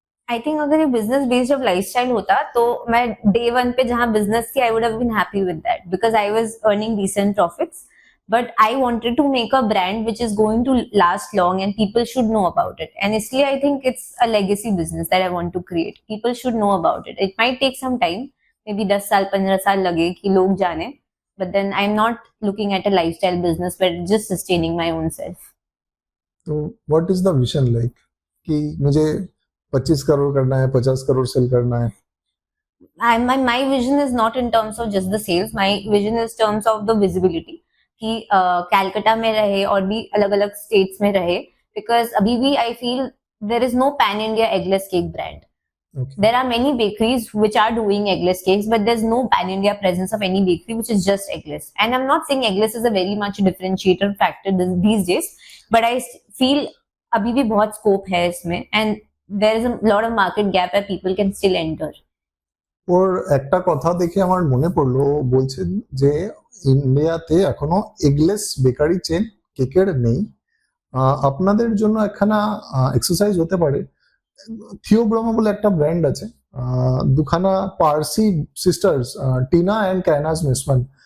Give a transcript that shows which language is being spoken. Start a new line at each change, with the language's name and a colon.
English: I think अगर ये business based of lifestyle होता तो मैं डे वन पे जहां बिजनेस थी, I would have been happy with that because I was earning decent profits, but I wanted to make a brand which is going to last long and people should know about it, and इसलिए I think it's a legacy business that I want to create. People should know about it. It might take some time, maybe
Hindi: 10 साल 15 साल लगे कि लोग जाने,
English: but then I'm not looking at a lifestyle business but just sustaining my own self.
Hindi: तो what is the vision like कि मुझे 25 करोड़ करना है, 50 करोड़ सेल करना है?
English: My vision is not in terms of just the sales. My vision is terms of the visibility
Hindi: कि कैलकाटा में रहे और भी अलग अलग स्टेट्स में रहे,
English: because
Hindi: अभी भी
English: I feel there is no pan India eggless cake brand. Okay. There are many bakeries which are doing eggless cakes, but there's no pan-India presence of any bakery which is just eggless. And I'm not saying eggless is a very much differentiator factor these days, but I feel
Hindi: abhi bhi bahut scope hai isme,
English: and there is a lot of market gap where people can still enter.
Bangla: ওর একটা কথা দেখে আমার মনে পড়লো, বলছেন যে ইন্ডিয়াতে এখনো এগলেস বেকারি চেন কেকের নেই। আপনাদের জন্য একখানা এক্সারসাইজ হতে পারে। থিওব্রমা বলে একটা ব্র্যান্ড আছে, দুখানা পার্সি সিস্টার্স, টিনা অ্যান্ড ক্যানাস মিসমান।